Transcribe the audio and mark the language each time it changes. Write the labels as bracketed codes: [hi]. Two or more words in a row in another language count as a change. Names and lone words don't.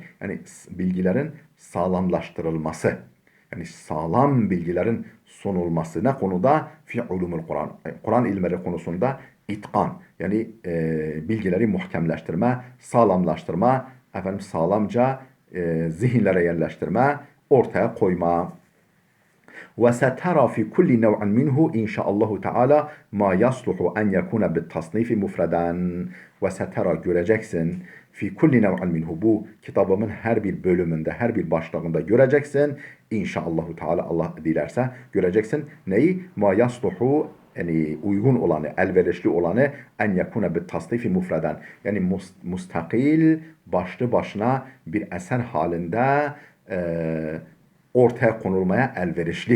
[tr] Yani bilgilerin sağlamlaştırılması. Yani sağlam bilgilerin sunulması. Ne konuda? [ar] في علوم القرآن. [tr] Kur'an ilmleri konusunda itkan. Yani bilgileri muhkemleştirme, sağlamlaştırma, efendim sağlamca zihinlere yerleştirme, ortaya koyma. [ar] وسترى في كل نوع منه إن شاء الله تعالى ما يصلح أن يكون بالتصنيف مفردا وسترى [tr] göreceksin [ar] في كل نوع منه [tr] bu kitabımın her bir bölümünde her bir başlığında göreceksin [ar] إن شاء الله تعالى [tr] Allah dilerse göreceksin neyi [ar] ما يصلح [tr] yani uygun olanı elverişli olanı en yakuna bir tasnifi mufreden yani mustakil başlı başına bir eser halinde ortaya konulmaya elverişli.